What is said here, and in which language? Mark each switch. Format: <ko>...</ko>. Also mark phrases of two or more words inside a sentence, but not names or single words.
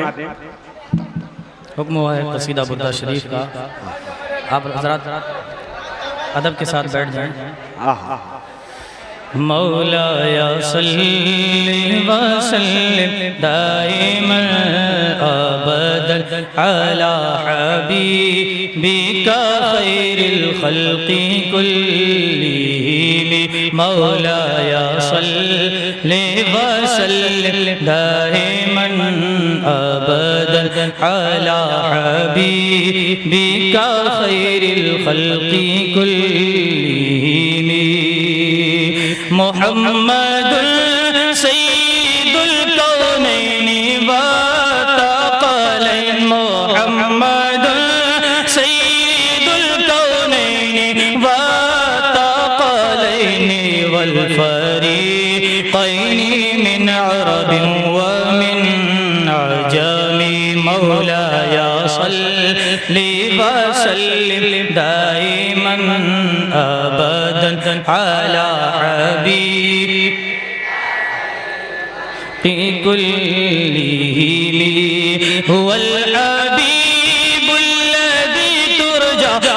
<ur>حکم ہوا ہے قصیدہ بردہ شریف کا آپ حضرات ادب کے ساتھ بیٹھ جائیں</ur> <ar>مولایا صلی وسلم دائما ابدا علی حبیبک خیر الخلق کلہم مولایا صلی وسلم دائما ابدا علی حبیبک خیر الخلق کلہم محمد سید الکونین والثقلین محمد سید الکونین والثقلین والفریقین من عرب ومن عجم مولایا صلی وسلم دائما ابدا علی حبیب كلهم هو الحبيب الذي ترجى</ar>